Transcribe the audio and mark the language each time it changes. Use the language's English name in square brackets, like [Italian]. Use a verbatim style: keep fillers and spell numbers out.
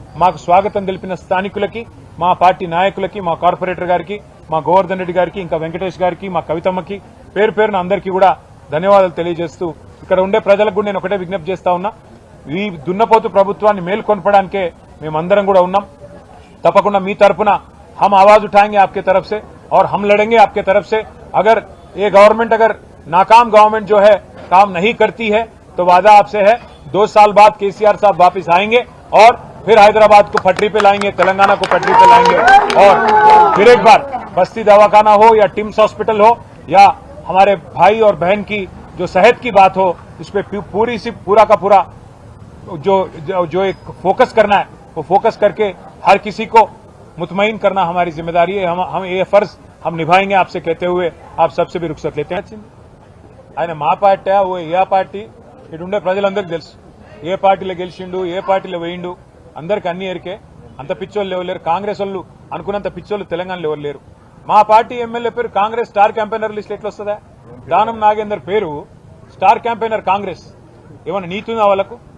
[Telugu] మాకు స్వాగతం తెలిపిన స్థానికులకి, మా పార్టీ నాయకులకి, మా కార్పొరేటర్ గారికి, మా గోవర్ధన్ రెడ్డి గారికి, ఇంకా వెంకటేష్ గారికి, మా కవితమ్మకి పేరు పేరున అందరికీ కూడా ధన్యవాదాలు తెలియజేస్తూ, ఇక్కడ ఉండే ప్రజలకు కూడా నేను ఒకటే విజ్ఞప్తి చేస్తా ఉన్నా, ఈ దున్నపోతు ప్రభుత్వాన్ని మేల్కొల్పడానికే మేమందరం కూడా ఉన్నాం. తప్పకుండా మీ తరఫున [Hindi] హమ్ ఆవాజ్ ఉఠాయింగే ఆప్కే తరఫ్ సే और हम लड़ेंगे आपके तरफ से. अगर ये गवर्नमेंट, अगर नाकाम गवर्नमेंट जो है काम नहीं करती है तो वादा आपसे है, दो साल बाद केसीआर साहब वापस आएंगे और फिर हैदराबाद को पटरी पे लाएंगे, तेलंगाना को पटरी पे लाएंगे. और फिर एक बार बस्ती दवाखाना हो या टिम्स हॉस्पिटल हो या हमारे भाई और बहन की जो सेहत की बात हो, इस पर पूरी सी पूरा का पूरा जो, जो जो एक फोकस करना है वो फोकस करके हर किसी को मुतमईन करना हमारी जिम्मेदारी है. हम हम ये फर्ज हम निभाएंगे आपसे कहते हुए आप सबसे भी रुखसत लेते हैं. [Telugu] आयन मा पार्टी वो ये पार्टी इटे ప్రజలందరికీ తెలుసు, ఏ పార్టీలో గెలిచిండు, ఏ పార్టీలో వేయిండు, అందరికి అన్ని ఎరికే. అంత పిచ్చోళ్ళు ఎవరు లేరు, కాంగ్రెస్ వాళ్ళు అనుకున్నంత పిచ్చోళ్ళు తెలంగాణలో ఎవరు లేరు. మా పార్టీ ఎమ్మెల్యే పేరు కాంగ్రెస్ స్టార్ క్యాంపెయినర్ లిస్ట్ ఎట్లా వస్తుందా? దానం నాగేందర్ పేరు స్టార్ క్యాంపెయినర్ కాంగ్రెస్, ఏమైనా నీతుందా వాళ్ళకు?